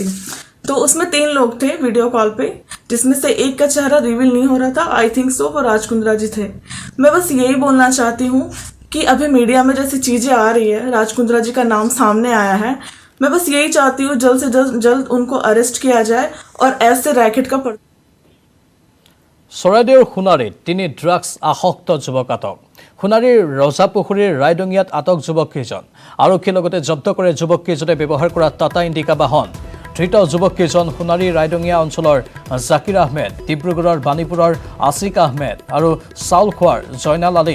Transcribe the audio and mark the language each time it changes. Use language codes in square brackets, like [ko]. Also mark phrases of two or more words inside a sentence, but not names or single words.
[hi] तो उसमें 3 लोग थे [en] video call [hi] पे, जिसमें से एक का चेहरा रिवील नहीं हो रहा था। [en] I think so [hi] वो राज कुंद्रा जी थे। मैं बस यही बोलना चाहती हूँ कि अभी मीडिया में जैसी चीज़ें आ रही है, राज कुंद्रा जी का नाम सामने आया है, मैं बस यही चाहती हूँ जल्द से जल्द उनको अरेस्ट किया जाए और ऐसे रैकेट का [as] চৰাইদেউৰ সোণাৰীত 3 ড্ৰাগছ আসক্ত যুৱক আটক। সোণাৰীৰ ৰজাপুখুৰীৰ ৰাইডঙিয়াত আটক যুৱককেইজন। আৰক্ষীয়ে লগতে জব্দ কৰে যুৱককেইজনে ব্যৱহাৰ কৰা টাটা ইণ্ডিকা বাহন। ধৃত যুৱককেইজন সোণাৰী ৰাইডঙিয়া অঞ্চলৰ জাকিৰ আহমেদ, ডিব্ৰুগড়ৰ বাণীপুৰৰ আছিক আহমেদ আৰু চাউলখোৱাৰ জয়নাল আলী।